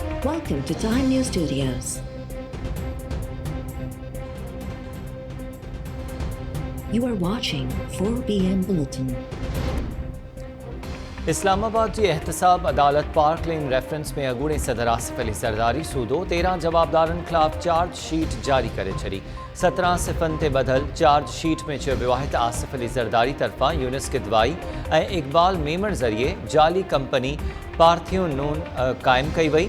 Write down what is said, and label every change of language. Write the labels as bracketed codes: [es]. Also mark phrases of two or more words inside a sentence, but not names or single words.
[en] Welcome to Time News Studios. You are watching 4 p.m. Bulletin. [sd] इस्लामाबाद जी एहतसाब अदालत पार्क लेन रेफरेंस में अगूणे सदर आसिफ अली ज़रदारी सूदो 13 जवाबदारनि ख़िलाफ़ [en] charge sheet [sd] जारी करे छॾी। 17 सिफ़नि ते ॿधल [en] charge sheet [sd] में चयो वियो आहे त आसिफ अली ज़रदारी तरफ़ां यूनिस किदवाई ऐं इक़बाल मेमण ज़रिए जाली कंपनी पार्थियूं नून क़ाइमु कई वई।